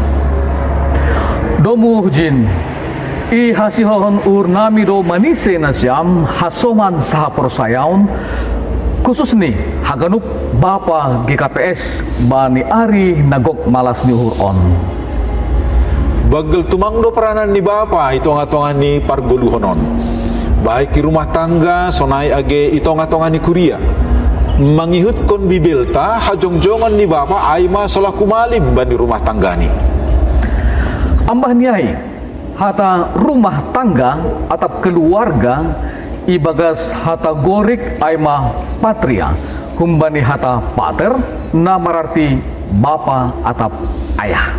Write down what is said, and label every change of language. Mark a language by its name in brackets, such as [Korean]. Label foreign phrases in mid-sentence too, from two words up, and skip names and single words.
[Batak Simalungun] Domu hujin i hasihon ur nami do manise nasyam hasoman saha persayaun khusus nih haganup Bapa GKPS bani ari nagok malas nyuhur on. Bagel tumangdo peranan ni Bapa itongatongan ni pargoluhonon. [Indonesian] Baik di rumah tangga [Batak Simalungun] sonai age itongatongan ni kuria. Mangihut kon bibelta hajong-jongan ni Bapa aima solaku malim bani [Indonesian] rumah tangga [Batak Simalungun] ni. Ambah niai hata [Indonesian] rumah tangga [Batak Simalungun] atap keluarga ibagas hata gorik aima patria humbani hata pater na mararti bapa atap ayah.